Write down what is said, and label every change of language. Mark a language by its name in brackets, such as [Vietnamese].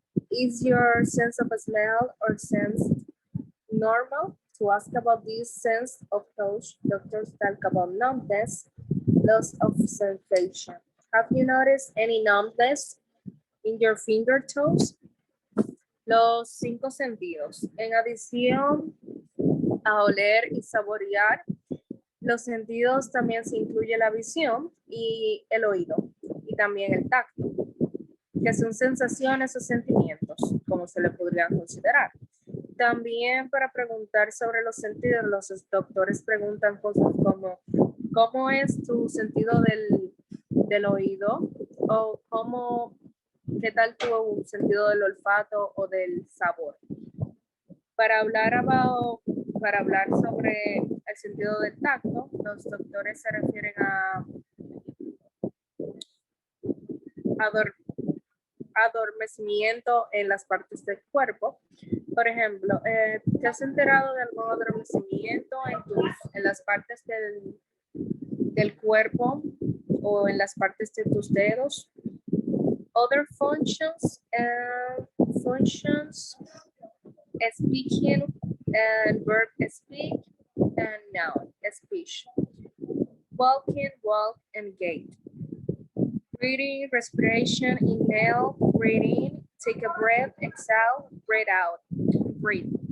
[English] Is your sense of a smell or sense normal? To ask about this sense of touch, doctors talk about numbness, loss of sensation. Have you noticed any numbness in your finger toes? [Spanish] Los 5 sentidos. En adición a oler y saborear, los sentidos también se incluye la visión y el oído, y también el tacto, que son sensaciones o sentimientos, como se le podría considerar. También para preguntar sobre los sentidos, los doctores preguntan cosas como, ¿cómo es tu sentido del oído? O ¿qué tal tu sentido del olfato o del sabor? Para hablar sobre el sentido del tacto, los doctores se refieren a adormecimiento en las partes del cuerpo. Por ejemplo, ¿te has enterado de algún adormecimiento en las partes del cuerpo o en las partes de tus dedos? [English] Other functions, speaking and verb speak and noun speech. Walking, walk, and gait. Breathing, respiration, inhale, breathe in, take a breath, exhale, breathe out, breathe.